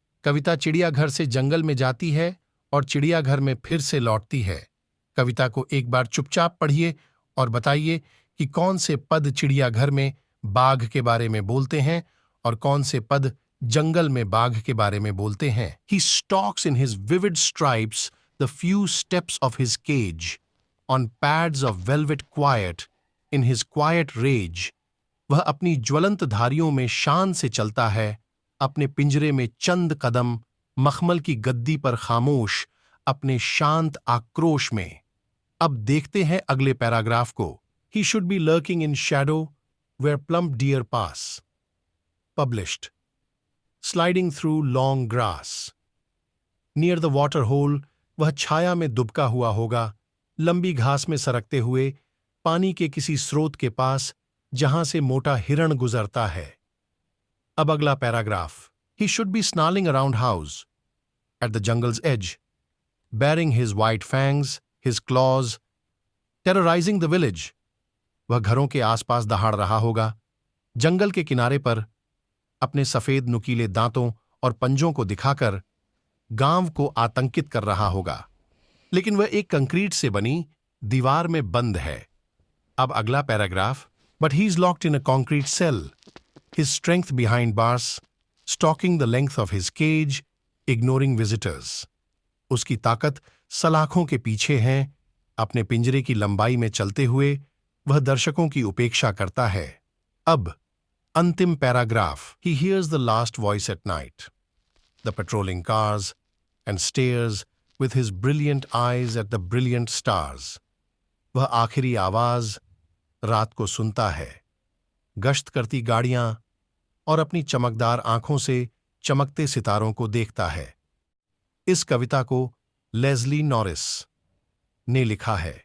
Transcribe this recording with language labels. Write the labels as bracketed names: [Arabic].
[Hindi] कविता चिड़ियाघर से जंगल में जाती है और चिड़ियाघर में फिर से लौटती है। कविता को एक बार चुपचाप पढ़िए और बताइए कि कौन से पद चिड़ियाघर में बाघ के बारे में बोलते हैं और कौन से पद जंगल में बाघ के बारे में बोलते हैं। [English] He stalks in his vivid stripes the few steps of his cage, on pads of velvet quiet, in his quiet rage. [Hindi] वह अपनी ज्वलंत धारियों में शान से चलता है, अपने पिंजरे में चंद कदम, मखमल की गद्दी पर खामोश, अपने शांत आक्रोश में। अब देखते हैं अगले पैराग्राफ को। [English] He should be lurking in shadow where plump deer pass. Published. Sliding through long grass. Near the water hole, [Hindi] वह छाया में दुबका हुआ होगा, लंबी घास में सरकते हुए, पानी के किसी स्रोत के पास, जहां से मोटा हिरण गुजरता है। अब अगला paragraph. [English] He should be snarling around house, at the jungle's edge, baring his white fangs, his claws, terrorizing the village. [Hindi] वह घरों के आसपास दहाड़ रहा होगा, जंगल के किनारे पर अपने सफेद नुकीले दांतों और पंजों को दिखाकर गांव को आतंकित कर रहा होगा, लेकिन वह एक कंक्रीट से बनी दीवार में बंद है। अब अगला paragraph. [English] But he's locked in a concrete cell, his strength behind bars, stalking the length of his cage, ignoring visitors. [Hindi] उसकी ताकत सलाखों के पीछे है, अपने पिंजरे की लंबाई में चलते हुए वह दर्शकों की उपेक्षा करता है। अब अंतिम paragraph. [English] He hears the last voice at night, the patrolling cars, and stares with his brilliant eyes at the brilliant stars. [Hindi] वह आखिरी आवाज रात को सुनता है, गश्त करती गाड़ियां और अपनी चमकदार आंखों से चमकते सितारों को देखता है। इस कविता को लेस्ली नॉरिस ने लिखा है।